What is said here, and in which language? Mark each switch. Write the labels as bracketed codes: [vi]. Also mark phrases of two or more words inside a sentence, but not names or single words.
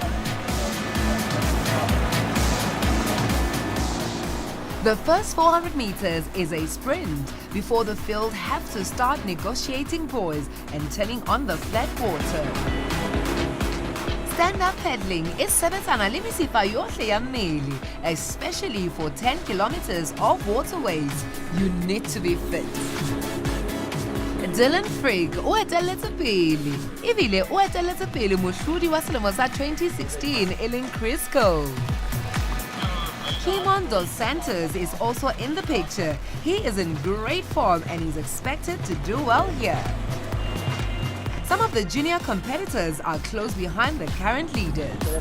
[en] The first 400 meters is a sprint before the field have to start negotiating buoys and turning on the flat water. Stand-up paddling is [st] sebetsana le mesifa yohle ya mmele, [en] especially for 10 kilometers of waterways. You need to be fit. [st] Dylan Frigg o etelletse pele, ebile o etelletse pele mohlodi wa selemo sa 2016 Ellen Crisco. [en] Kimon Dos Santos is also in the picture. He is in great form and is expected to do well here. Some of the junior competitors are close behind the current leaders.